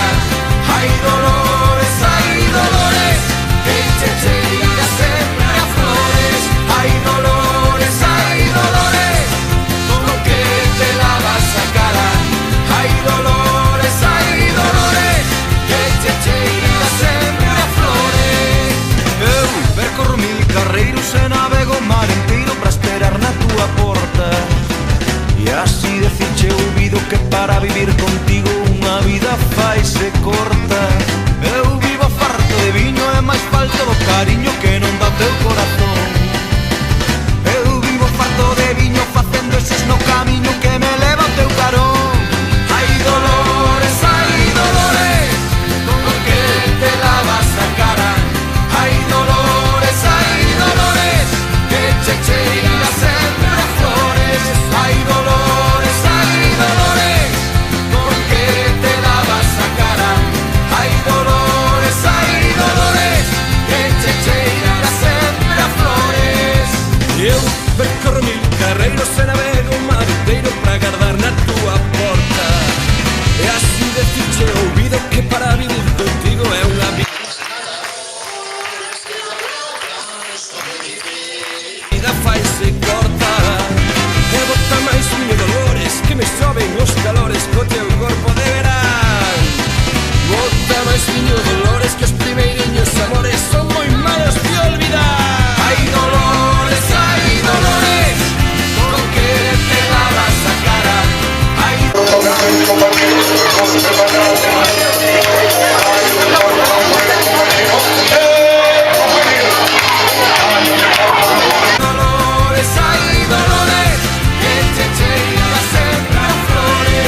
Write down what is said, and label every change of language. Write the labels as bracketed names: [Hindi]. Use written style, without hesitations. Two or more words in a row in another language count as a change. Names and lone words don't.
[Spanish] Hay dolores, que te llegan siempre a flores. Hay dolores, ¿con qué te lavas la cara? Hay dolores, que te llegan siempre a flores. [Galician] Eu percorro 1000 carreiros e navego o mar inteiro para esperar na tua porta. E así decirche ouvido que para vivir contigo unha vida faise corta. Eu vivo farto de viño e máis falta do cariño que non dá o teu corazón. Eu vivo farto de viño facendo eses no camiño que me leva o teu carón. [Spanish] Hay dolores, ¿con qué te lavas la cara? Hay dolores, que te llegan siempre a flores. Hay dolores, ¿con qué te lavas la cara? Hay dolores, que te llegan siempre a flores. [Galician] Eu percorro 1000 carreiros e navego o mar inteiro para agardar na tua porta. E así decirche ouvido que para vivir contigo é unha vida faise corta. E bota máis miño dolores que me soben os calores co teu corpo de verán. Bota máis miño dolores que os primeiriños amores son moi malos de olvidar. [Spanish] Hay dolores, ¿con qué te lavas la cara? Hay dolores, que te llegan siempre a flores.